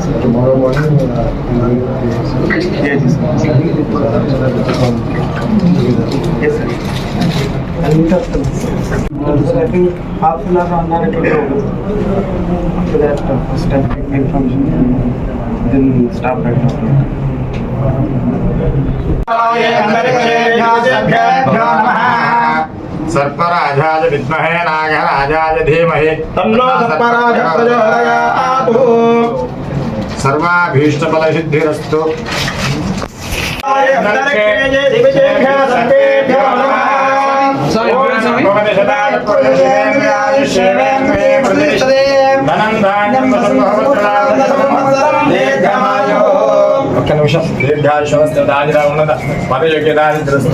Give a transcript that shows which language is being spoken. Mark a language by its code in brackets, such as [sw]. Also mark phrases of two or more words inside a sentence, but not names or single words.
[en] Tomorrow morning, yes, yes, sir. I'll meet up. I think half an hour on that. After that, first time information, then start back. [sa] सर्पराजाय विद्महे नागराजाय धीमहि तन्नो सर्पराजः प्रचोदयात्। सर्वाभीष्टफलसिद्धिरस्तु। [te] ఒక్క నిమిషం [sa] దీర్ఘాయుష్మస్తు ఉన్నత పదయోగ్యదారిద్రస్తు.